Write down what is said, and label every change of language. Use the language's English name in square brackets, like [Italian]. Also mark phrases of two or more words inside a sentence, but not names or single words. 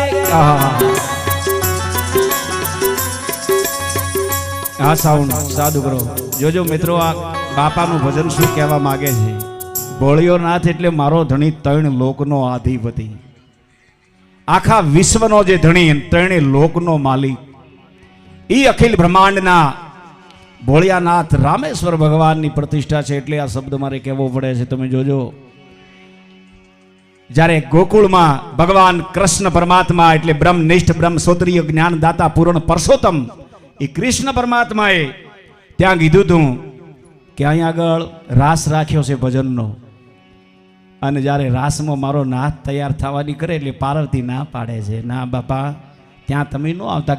[Gujarati] આ સાઉન્ડ સાધુ કરો। જો મિત્રો આ બાપાનું ભજન શું કહેવા માંગે છે। ભોળિયો નાથ એટલે મારો ધણી ત્રણ લોકનો આધિપતિ, આખા વિશ્વનો જે ધણી ત્રણેય લોકનો માલિક, ઈ અખિલ બ્રહ્માંડના ભોળિયાનાથ રામેશ્વર ભગવાનની પ્રતિષ્ઠા છે એટલે આ શબ્દ મારે કહેવો પડે છે. તમે જોજો, જ્યારે ગોકુળમાં ભગવાન કૃષ્ણ પરમાત્મા એટલે બ્રહ્મનિષ્ઠ બ્રહ્મસોત્રીય જ્ઞાનદાતા પૂર્ણ પરસોત્તમ એ કૃષ્ણ પરમાત્માએ ત્યાં કીધું હતું કે અહીં આગળ રાસ રાખ્યો છે ભજનનો, અને જ્યારે રાસમાં મારો નાથ તૈયાર થવાની કરે એટલે પાર્વતી ના પાડે છે, ના બાપા ત્યાં તમે ન આવતા.